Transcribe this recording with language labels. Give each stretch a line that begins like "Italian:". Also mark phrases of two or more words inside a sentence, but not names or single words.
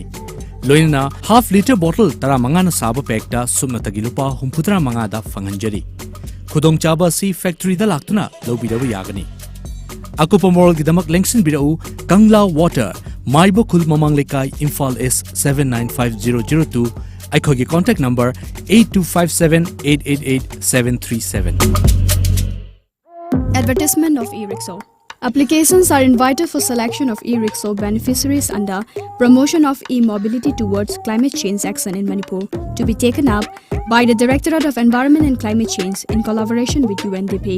Manipuri: Loina half liter bottle tara mangana saba pekta supna tagi lupa humputra mangada fangan jari. Khudong chaba si factory da laktuna lobidawa yagani. Akupa moral gidamak lengsin bidau Kangla Water, Maibo Khul Mamang Lekai, Imphal S 795002.
English: Aikogi contact number 8257888737. Advertisement of e-rickshaw. Applications are invited for selection of e-rickshaw beneficiaries under Promotion of E-Mobility Towards Climate Change Action in Manipur to be taken up by the Directorate of Environment and Climate Change in collaboration with UNDP.